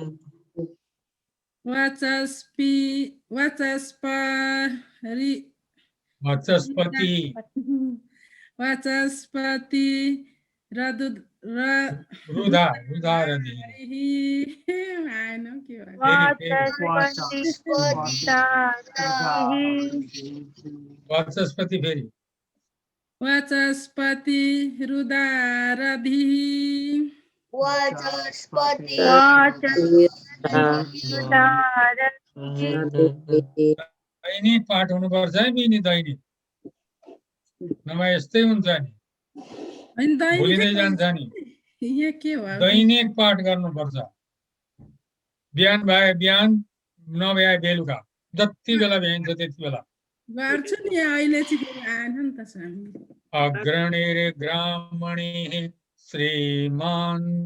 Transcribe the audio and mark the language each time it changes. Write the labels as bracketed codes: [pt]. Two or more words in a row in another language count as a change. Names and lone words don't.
[sa] वाचस्पति रुदारदि वाचस्पति फेरि वाचस्पति रुदारधि वाचस्पति [ne] दैनिक पाठ हुनुपर्छ है बिनी दैनिक नभए यस्तै हुन्छ नि भुलिँदै जान्छ नि दैनिक पाठ गर्नुपर्छ बिहान भए बिहान नभए बेलुका जति बेला भ्याइन्छ त्यति बेला गर्छु नि अहिले चाहिँ आएन नि त स्वामी [sa] अग्रणीर ग्रामणीः श्रीमान्